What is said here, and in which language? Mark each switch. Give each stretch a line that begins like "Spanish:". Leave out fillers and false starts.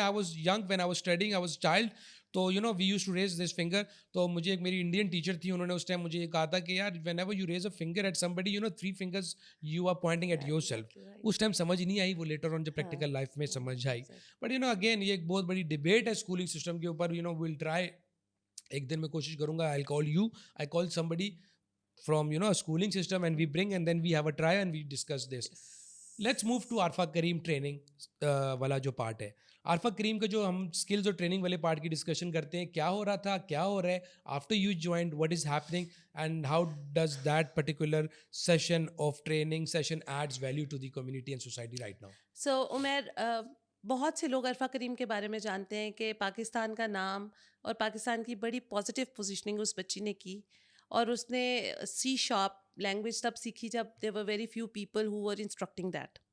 English: I was young when I was studying, I was child, تو we use to raise this finger.
Urdu: تو مجھے ایک میری Indian teacher تھی, انہوں نے اس ٹائم مجھے یہ کہا تھا کہ یار
English: Whenever you raise a finger at somebody, 3 fingers you are pointing at yourself.
Urdu: اس time سمجھ نہیں آئی, وہ لیٹر آن جب پریکٹیکل لائف میں سمجھ آئی. بٹ اگین یہ ایک بہت بڑی ڈبیٹ ہے اسکولنگ سسٹم کے اوپر.
English: well try,
Urdu: ایک دن میں کوشش کروں گا,
English: I call somebody from a schooling system and we bring, and then we have a try and we discuss this. Let's move to Arfa Kareem training
Urdu: والا جو part ہے. عارفہ کریم کا جو ہم اسکلز اور ٹریننگ والے پارٹ کی ڈسکشن کرتے ہیں, کیا ہو رہا تھا, کیا ہو رہا ہے,
English: After you joined what is happening, and how does that particular session of training session adds value to the community and society right now.
Urdu: سو عمیر, بہت سے لوگ عرفہ کریم کے بارے میں جانتے ہیں کہ پاکستان کا نام اور پاکستان کی بڑی پازیٹیو پوزیشننگ اس بچی نے کی, اور اس نے سی شارپ لینگویج تب سیکھی جب
English: There were very few people who were instructing that.